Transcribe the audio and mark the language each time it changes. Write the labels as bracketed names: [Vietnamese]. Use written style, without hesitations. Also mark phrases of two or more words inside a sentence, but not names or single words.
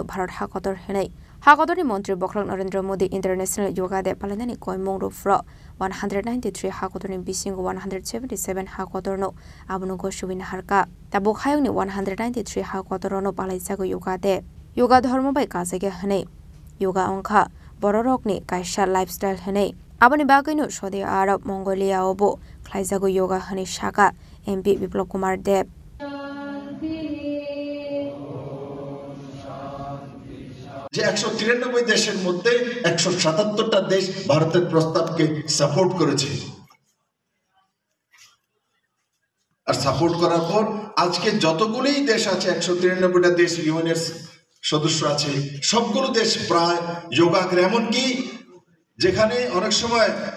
[Kok Borok] Bharat Hakotor Hene Hakotori Montri Bokrang Narendra Modi International Yoga Day Palanani Koimong Rufro 193 Hakotorin Bishingo 177 Hakotorno Abnu Goshuwin Harka Tabuk Hayuni 193 Hakotorono Palaisago Yoga Day Yoga Dharma by Kazage Hane Yoga Onka Bororokni Kaisha Lifestyle Hane Abani Bagino Saudi Arab Mongolia Obo Klaisago Yoga Hane Shaka MP Biplop Kumar Deb [Bangla] যে 193 দেশের মধ্যে 177টা দেশ ভারতের প্রস্তাবকে সাপোর্ট করেছে আর সাপোর্ট করার পর আজকে যতগুলি দেশ আছে 193টা দেশ ইউএনের সদস্য আছে সবগুলো দেশ প্রায় যোগা এমন কি যেখানে অনেক সময়